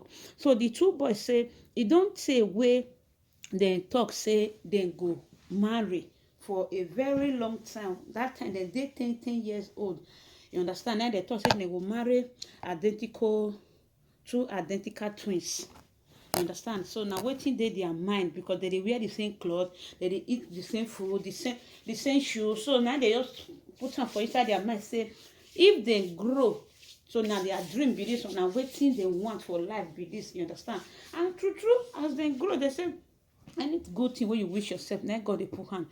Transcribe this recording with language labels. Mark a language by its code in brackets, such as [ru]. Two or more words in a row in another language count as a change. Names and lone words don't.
[pcm] So the two boys say, it don't say where they talk say they go marry for a very long time. That time they 10 years old. You understand? Now they talk say they will marry two identical twins. You understand? So now wetin dey their mind, because they wear the same cloth, they eat the same food, the same shoe. So now they just put am for inside their mind say, if they grow, so now their dream be this one, now wetin they want for life be this. You understand? And true as they grow, they say any good thing wey you wish yourself, na God dey put hand.